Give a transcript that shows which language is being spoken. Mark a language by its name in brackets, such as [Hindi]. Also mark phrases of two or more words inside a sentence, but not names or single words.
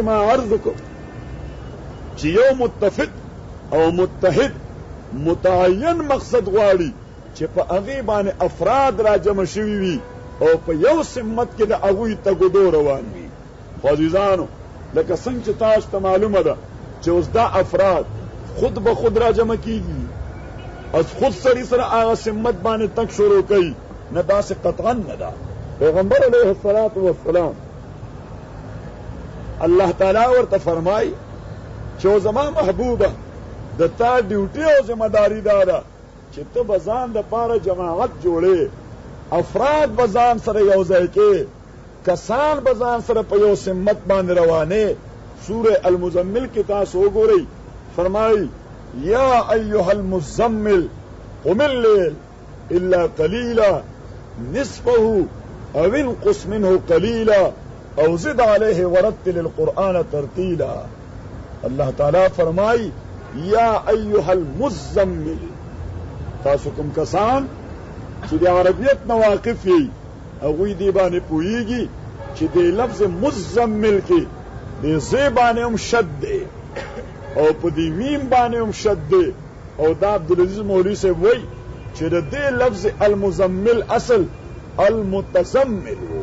[Pashto] ما عرض وکړ چې یو متفق او متحد متعین مقصد غواړي چې په هغې باندې افراد را جمع شوي وي او په یو سمت کې د هغوی تګدو روان وي خو عزیزانو لکه څنګه چې تاسو ته معلومه ده چې اوس دا افراد خود به خود را جمع کیږي از خود سړي سره هغه سمت باندې تک شروع کوي نه داسې قطعا نه ده پیغمبر [Arabic] علیه الصلاة والسلام [Pashto] الله تعالی ورته فرمایي چې زما محبوبه د تا ډیوټي او ذمہ داری دا ده چې ته به ځان دپاره جماعت جوړې افراد به ځان سره یو ځای کې کسان به ځان سره په یو سمت باندې روانې سوره المزمل کې تاسو وګورئ فرمایي [Arabic] یا ایها المزمل قم الليل الا قليلا نصفه او انقص منه قليلا او زد عليه ورتل القرآن ترتیلا [Pashto] الله تعالی فرمایي [Arabic] یا ایها المزمل [Pashto] تاسو کوم کسان چې د عربیت نه واقف یې هغوی دې باندې پوهیږي چې د لفظ مزمل کې د زې باندې هم شد دی او په دې میم باندې هم شد دی او دا عبدالعزیز مولوي صاحب وایي چې د دې لفظ [Arabic] المزمل اصل المتزمل